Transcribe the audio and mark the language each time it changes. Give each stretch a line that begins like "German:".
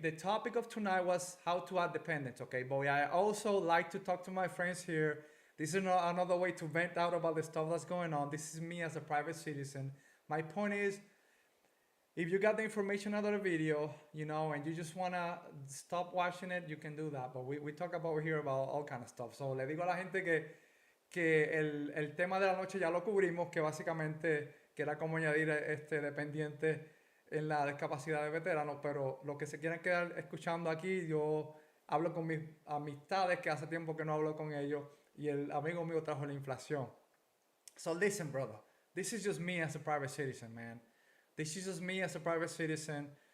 English: The topic of tonight was how to add dependents, okay? But I also like to talk to my friends here. This is another way to vent out about the stuff that's going on. This is me as a private citizen. My point is, if you got the information out of the video, you know, and you just want to stop watching it, you can do that. But we talk about here about all kind of stuff.
Spanish: So le digo a la gente que el tema de la noche ya lo cubrimos, que básicamente que era como añadir dependiente en la discapacidad de veteranos, pero lo que se quieran quedar escuchando aquí, yo hablo con mis amistades que hace tiempo que no hablo con ellos, y el amigo mío trajo la inflación.
English: So listen, brother, this is just me as a private citizen, man. This is just me as a private citizen.